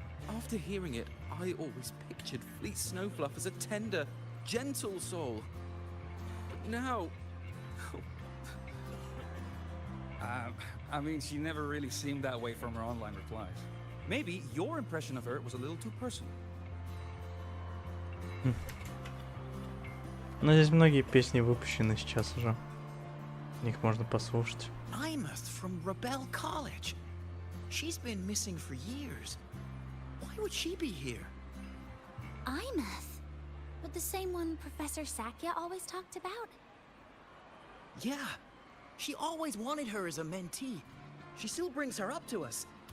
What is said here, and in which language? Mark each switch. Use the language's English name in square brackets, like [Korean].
[English] After hearing it, I always pictured Fleet Snowfluff as a tender, gentle soul. But now... I mean, she never really seemed that way from her online replies. Maybe your impression of her was a little too personal. [Russian] Но здесь многие песни выпущены сейчас уже. Их можно послушать. [English] Imeth from Rebel College. She's been missing for years. Why would she be here? Imeth? But the same one Professor Sakya always talked about? Yeah. She always wanted her as a mentee. She still brings her up to us.